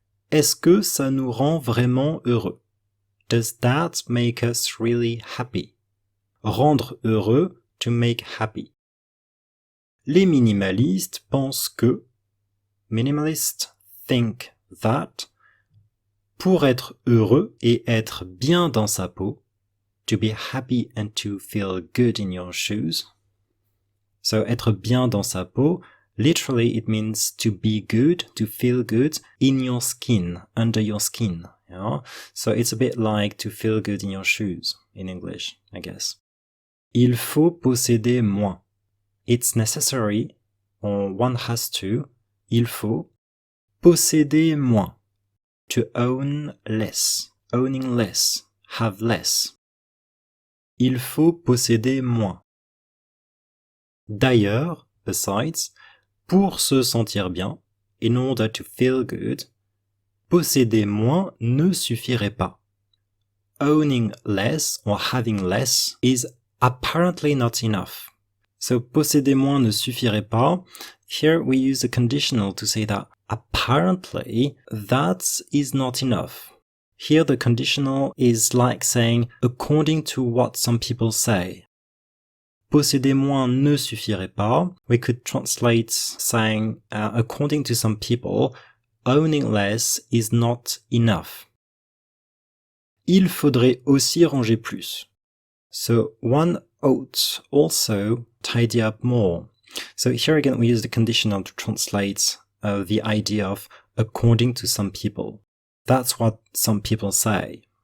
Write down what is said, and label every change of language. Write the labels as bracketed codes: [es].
[fr] Est-ce que ça nous rend vraiment heureux? [en] Does that make us really happy? [fr] Rendre heureux, [en] to make happy. [fr] Les minimalistes pensent que, [en] minimalists think that, [fr] pour être heureux et être bien dans sa peau, [en] to be happy and to feel good in your shoes. So, [fr] être bien dans sa peau, [en] literally it means to be good, to feel good in your skin, under your skin. Yeah? So it's a bit like to feel good in your shoes, in English, I guess. [fr] Il faut posséder moins. [en] It's necessary, or one has to, [fr] il faut, posséder moins. [en] To own less, owning less, have less. [fr] Il faut posséder moins. D'ailleurs, besides, pour se sentir bien, [en] in order to feel good, [fr] posséder moins ne suffirait pas. [en] Owning less or having less is apparently not enough. [fr] So posséder moins ne suffirait pas. [en] Here we use a conditional to say that apparently that is not enough. Here the conditional is like saying according to what some people say. [fr] Posséder moins ne suffirait pas. [en] We could translate saying according to some people, owning less is not enough. [fr] Il faudrait aussi ranger plus. [en] So one ought also tidy up more. So here again we use the conditional to translate the idea of according to some people. That's what some people say.